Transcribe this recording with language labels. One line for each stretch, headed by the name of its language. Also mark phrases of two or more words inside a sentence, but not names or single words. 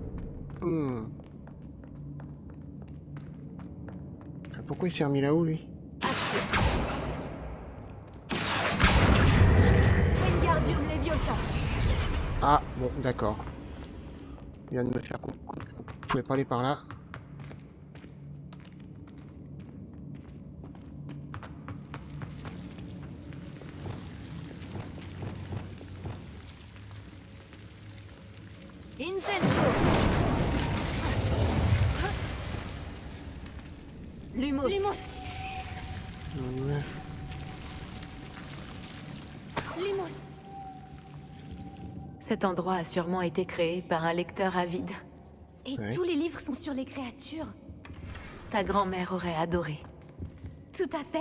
French: Pourquoi il s'est remis là-haut, lui? Wingardium Leviosa. Ah, bon, d'accord. Il vient de me faire comprendre qu'on pouvait pas aller par là. Incendio. Lumos. Lumos. Ouais. Lumos. Cet endroit a sûrement été créé par un lecteur avide. Et Ouais. tous les livres sont sur les créatures. Ta grand-mère aurait adoré. Tout à fait.